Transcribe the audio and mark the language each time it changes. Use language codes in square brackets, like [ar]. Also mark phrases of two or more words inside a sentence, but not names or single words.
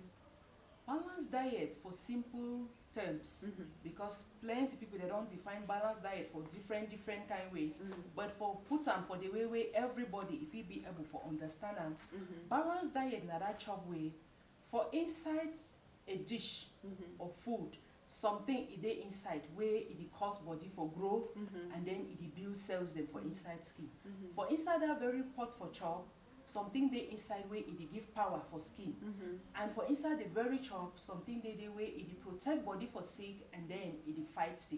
[pcm] Balanced diet for simple terms, because plenty people they don't define balanced diet for different kind ways. But for put am for the way everybody if he be able for understand am. Balanced diet na that chop way for inside a dish of food, something e dey inside wey e dey cause body for grow, and then e dey build cells dem for inside skin. For inside that very pot for chop, something dey inside wey e dey give power for skin. And for inside the very chop, something dey there wey e dey protect body for sick, and then e dey fight sick.